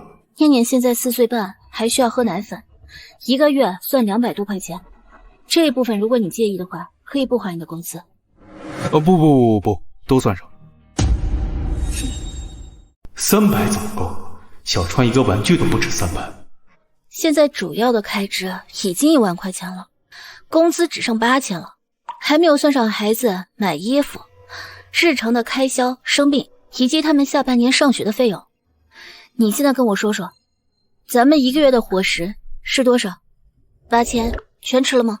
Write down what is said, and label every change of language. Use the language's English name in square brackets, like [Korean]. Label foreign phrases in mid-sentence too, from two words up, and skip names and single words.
[Chinese] 念念現在4歲半，還需要喝奶粉，一個月算200多塊錢，這一部分如果你介意的話，可以不花你的工資。不，都算上。300怎麼夠？小川一個玩具都不止300。現在主要的開支已經1萬塊錢了，工資只剩8000了，還沒有算上孩子買衣服、日常的開銷、生病以及他們下半年上學的費用。你現在跟我說說，咱們1個月的伙食是多少？8000全吃了嗎？